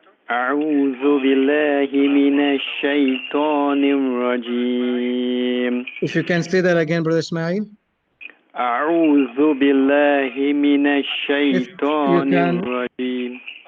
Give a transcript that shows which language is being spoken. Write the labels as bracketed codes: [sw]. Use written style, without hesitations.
[ar] أعوذ بالله من الشيطان الرجيم. [en] If you can say that again, Brother Ismail. [ar] أعوذ بالله من الشيطان الرجيم.